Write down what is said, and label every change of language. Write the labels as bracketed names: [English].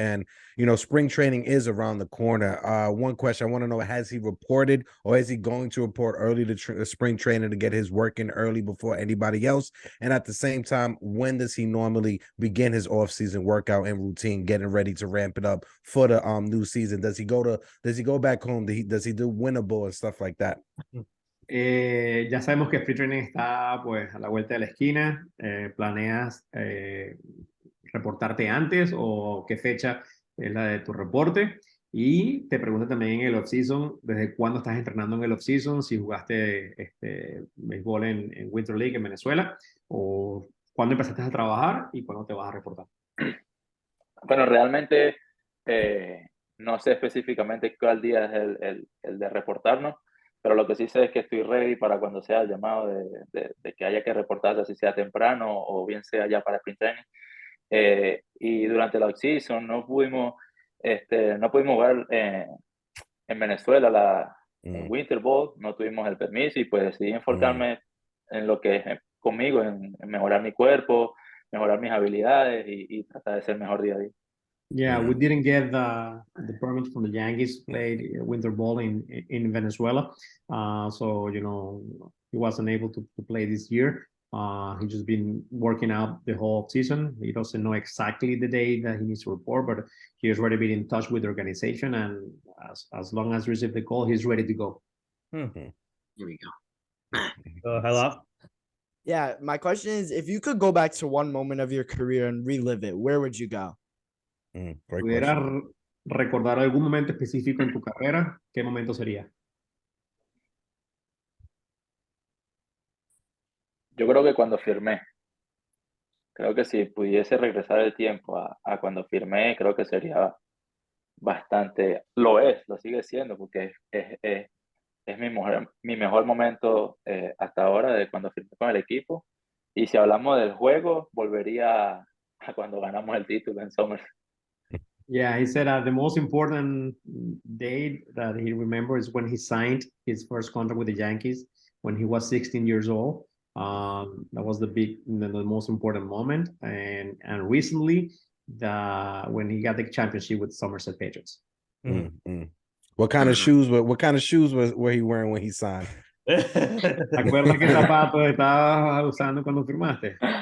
[English] And spring training is around the corner. One question I want to know: has he reported, or is he going to report early to spring training to get his work in early before anybody else? And at the same time, when does he normally begin his off-season workout and routine, getting ready to ramp it up for the new season? Does he go back home? Does he do winnable and stuff like that? [Spanish] Ya sabemos que Sprint Training está pues a la vuelta de la esquina. ¿Planeas reportarte antes o qué fecha es la de tu reporte? Y te pregunto también en el off-season, ¿desde cuándo estás entrenando en el off-season? Si jugaste béisbol en Winter League en Venezuela, o cuándo empezaste a trabajar y cuándo te vas a reportar. Bueno, realmente no sé específicamente cuál día es el de reportarnos, pero lo que sí sé es que estoy ready para cuando sea el llamado de que haya que reportarse, así sea temprano o bien sea ya para sprint training. Y durante la off-season no pudimos jugar en Venezuela el Winter Ball, no tuvimos el permiso y pues decidí enfocarme en lo que es conmigo, en mejorar mi cuerpo, mejorar mis habilidades y tratar de ser mejor día a día. [English] Yeah, we didn't get the permit from the Yankees to play winter ball in Venezuela. So, he wasn't able to play this year. He's just been working out the whole season. He doesn't know exactly the day that he needs to report, but he's already been in touch with the organization, and as long as he receives the call, he's ready to go. Here we go. Hello. Yeah, my question is, if you could go back to one moment of your career and relive it, where would you go? Great [Spanish] ¿Pudieras [English] question. [Spanish] recordar algún momento específico en tu carrera? ¿Qué momento sería? Yo creo que cuando firmé, creo que si pudiese regresar el tiempo a cuando firmé, creo que sería bastante, lo sigue siendo, porque es mi mejor momento hasta ahora de cuando firmé con el equipo. Y si hablamos del juego, volvería a cuando ganamos el título en Somerset. [English] Yeah, he said the most important date that he remembers is when he signed his first contract with the Yankees when he was 16 years old. That was the most important moment, and recently when he got the championship with Somerset Patriots. What kind of shoes were he wearing when he signed? [Spanish] ¿Te acuerdas qué zapatos estabas usando cuando firmaste?